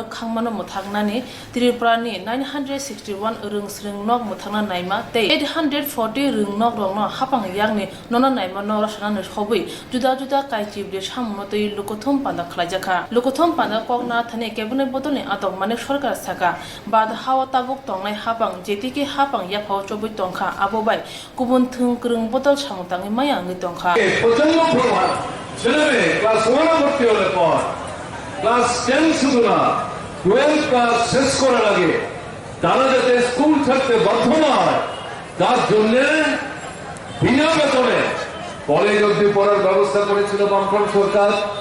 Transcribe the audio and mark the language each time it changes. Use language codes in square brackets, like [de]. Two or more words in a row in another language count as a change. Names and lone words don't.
[trp] khangmano muthagnani Tripura ni 961 rungsung nok muthangna naima te 840 rung nok rong no hapang yangni nona naima no rasana no khoboi juda juda kaichi de samno tei lukothum panda khlajaka lukothum panda kokna thane kebonai botolni adong manak সরকার সাকা বাদ হাওয়া তাবুক তংনাই হাপাং যেতিকে হাপাং ইয়াফাও চবই তংখা আবোবাই গুবুন থুংক্রুং বোতল সামতাঙ্গি মায়াঙ্গি তংখা [bn] প্রচন্ড প্রভাব ছেলেমেয়ে ক্লাস 1 ভর্তি হলে পর ক্লাস 10 শুধু না 12 ক্লাস শেষ করার আগে তারা যাতে স্কুল ছাড়তে বাধ্য না হয় তার জন্য বিনা বেতনে কলেজ অবধি পড়ার ব্যবস্থা করেছিল বামফ্রন্ট সরকার